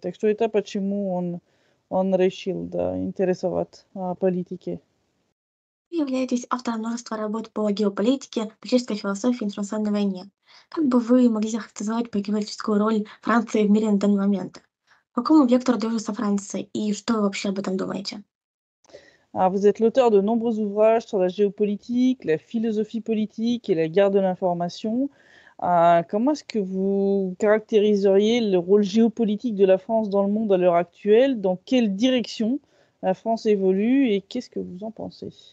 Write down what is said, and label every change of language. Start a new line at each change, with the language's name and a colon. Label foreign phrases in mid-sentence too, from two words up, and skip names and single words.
Russian: Так что это почему он решил, да, интересоваться политикой. Вы являетесь автором множества работ по геополитике, политической философии и информационной войне. Как бы вы могли захарактеризовать геополитическую роль Франции в мире на данный момент? По какому вектору движется Франция и что вы вообще об этом думаете?
French: Vous êtes l'auteur de nombreux ouvrages sur la géopolitique, la philosophie politique et la guerre de l'information. Comment est-ce que vous caractériseriez le rôle géopolitique de la France dans le monde à l'heure actuelle? Dans quelle direction la France évolue et qu'est-ce que vous en pensez?